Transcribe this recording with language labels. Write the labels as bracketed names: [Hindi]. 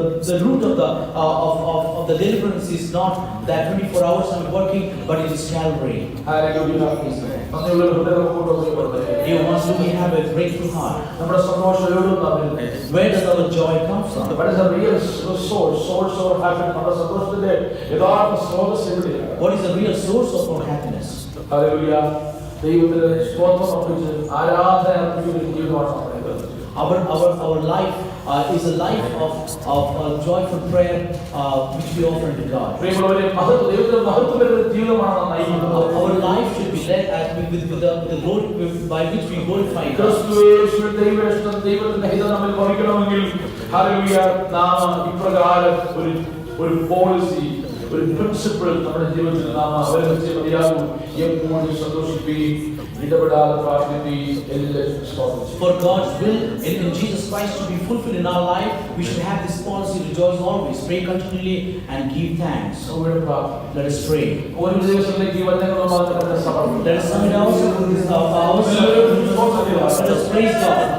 [English] The root of the deliverance is not that 24 hours I'm working, but it is Calvary. [Malayalam] Hallelujah. നന്ദിയുള്ള ഹൃദയം കൊണ്ടുവന്ന് [English] You must really have a grateful heart. [Malayalam] നമ്മുടെ സന്തോഷം എവിടുന്നാ വരുന്നത്? [English] Where does our joy come from? What is the real source of happiness? [Malayalam] നമ്മുടെ സന്തോഷത്തിന്റെ യഥാർത്ഥ സ്രോതസ്സ് എവിടെയാണ്? [English] What is the real source of our happiness? [Malayalam] Hallelujah. ദൈവത്തിന്റെ സ്തോത്രം അർപ്പിച്ച് ആരാധന അർപ്പിക്കുന്ന ജീവിതമാണ് നമ്മുടേത്. [English] Our life is a life of joyful prayer which we offer to God. [Malayalam] പ്രിയമുള്ളവരെ, ദൈവത്തിന്റെ മഹത്വത്തിന്റെ ജീവിതമാണ് നാം നയിക്കുന്നത്. [English] Our life should be led with the glory by which we glorify God. [Malayalam] ക്രിസ്തുയേശുവിൽ ദൈവേഷ്ടം ദൈവത്തിന്റെ ഹിതം നമ്മിൽ ഭവിക്കണമെങ്കിൽ ഹല്ലേലൂയ നാം ഇപ്രകാരം ഒരു പോളിസി, ഒരു പ്രിൻസിപ്പിൾ നമ്മുടെ ജീവിതത്തിൽ നാം അവലംബിച്ചേ മതിയാകൂ. എപ്പോഴും സന്തോഷിക്കുകയും ഇടപെടാതെ പ്രാർത്ഥിക്കുകയും എല്ലാം സ്തോത്രം. [English] For God's will in Jesus Christ to be fulfilled in our life, we should have this policy: rejoice always, pray continually, and give thanks. Let us pray. [Malayalam] ഒരു ദിവസത്തിലേക്ക് വചനങ്ങൾ മാത്രമേ സമർപ്പിക്കൂ. [English] Let us submit ourselves. Let us praise God.